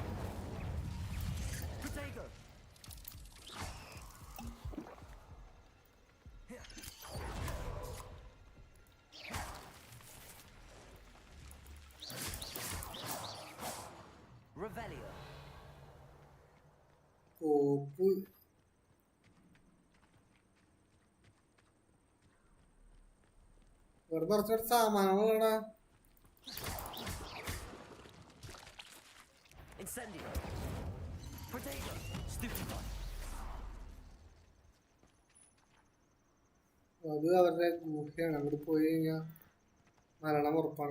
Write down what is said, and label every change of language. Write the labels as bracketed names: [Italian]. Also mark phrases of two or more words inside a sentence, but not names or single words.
[Latin] Protego. Revelio. [Malayalam] കോപ്പ് വെറുതെ കുറച്ചൊരു സാമാനങ്ങളാടാ. [Latin] Incendio. Protego. Stupefy. [Malayalam] അത് അവരുടെ ഗുഹയാണ്. അങ്ങോട്ട് പോയി കഴിഞ്ഞാൽ മരണം ഉറപ്പാണ്.